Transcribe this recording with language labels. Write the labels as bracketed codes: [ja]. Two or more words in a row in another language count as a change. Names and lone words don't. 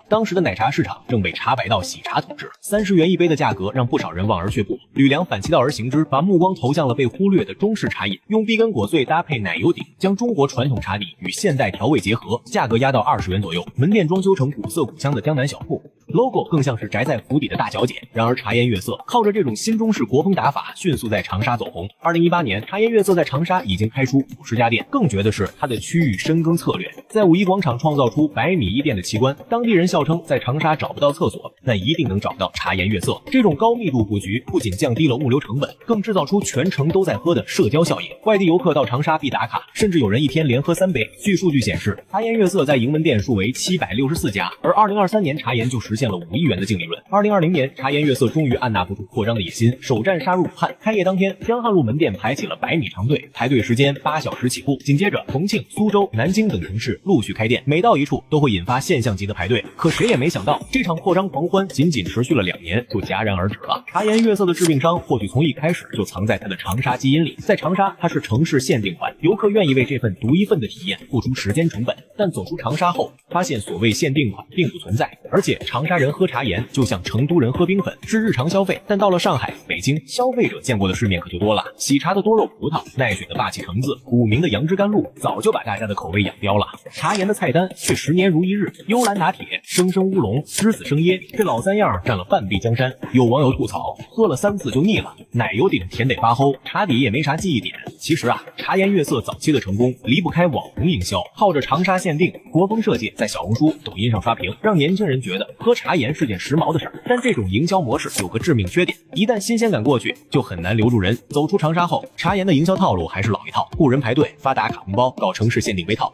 [zh] 當時的奶茶市場正被茶百道喜茶統治，30元一杯的價格讓不少人望而卻步。呂梁反其道而行之，把目光投向了被忽略的中式茶飲，用碧根果碎搭配奶油頂，將中國傳統茶底與現代調味結合，價格壓到20元左右。門店裝修成古色古香的江南小鋪 ，logo 更像是宅在府邸的大小姐。然而茶颜悦色靠着這種新中式國風打法，迅速在長沙走紅。2018年，茶颜悦色在長沙已經開出50家店。更絕的是它的區域深耕策略，在五一廣場創造出100米一店的奇觀。當地人笑稱，在長沙找不到廁所，那一定能找到茶颜悦色。這種高密度布局不僅降低了物流成本，更制造出全城都在喝的社交效應。外地遊客到長沙必打卡，甚至有人一天連喝3杯。據數據顯示，茶颜悦色在營門店數為764家，而2023年茶顏就實現了5億元的淨利潤。2020年，茶颜悦色終於按捺不住擴張的野心，首站殺入武漢。開業當天，江漢路門店排起了100米長隊，排隊時間8小時起步。緊接着，重慶、蘇州、南京等城市陸續開店，每到一處都會引發現象級的排隊。可誰也沒想到，這場擴張狂歡僅持續了2年就戛然而止了。茶颜悦色的致命傷或許從一開始就藏在它的長沙基因裡。在長沙，它是城市限定款，遊客願意為這份獨一份的體驗付出時間成本。但走出長沙後，發現所謂限定款並不存在，而且長沙人喝茶顏就像成都人喝冰粉，是日常消費。但到了上海、北京，消費者見過的世面可就多了。喜茶的多肉葡萄、奈雪的霸氣橙子、古茗的楊枝甘露，早就把大家的口味養刁了。茶顏的菜單卻10年如一日，幽蘭拿鐵、生烏龍、芝子生椰，這老3樣佔了半壁江山。有網友吐槽，喝了3次就膩了，奶油頂甜得發齁，茶底也沒啥記憶點。其實啊，茶颜悦色早期的成功離不開網紅營銷，靠着長沙限定、國風設計，在小紅書、抖音上刷屏，讓年輕人覺得喝茶顏是件時髦的事兒。但這種營銷模式有個致命缺點，一旦新鮮感過去，就很難留住人。走出長沙後，茶顏的營銷套路還是老一套，雇人排隊、發打卡紅包、搞城市限定杯套。